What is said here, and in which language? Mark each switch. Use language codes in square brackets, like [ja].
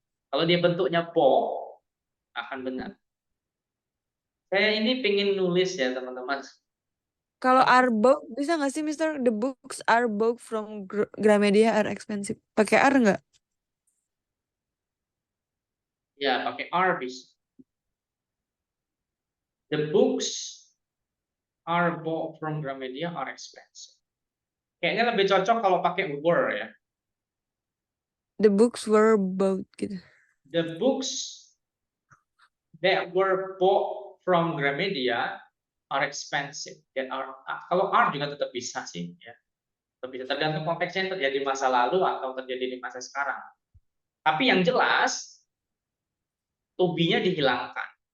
[id] Kalau dia bentuknya bought akan benar. Saya ini pengen nulis ya teman-teman. Kalau are bought bisa gak sih Mister? [en] The books are bought from Gramedia are expensive. [id] Pakai are nggak? Ya, pakai are bisa. [en] The books are bought from Gramedia are expensive. [id] Kayaknya lebih cocok kalau pakai were ya. [en] The books were bought gitu. The books that were bought from Gramedia are expensive. [id] Kalau are juga tetap bisa sih ya. Tetap bisa, tergantung konteksnya terjadi di masa lalu atau terjadi di masa sekarang. Tapi yang jelas to be-nya dihilangkan.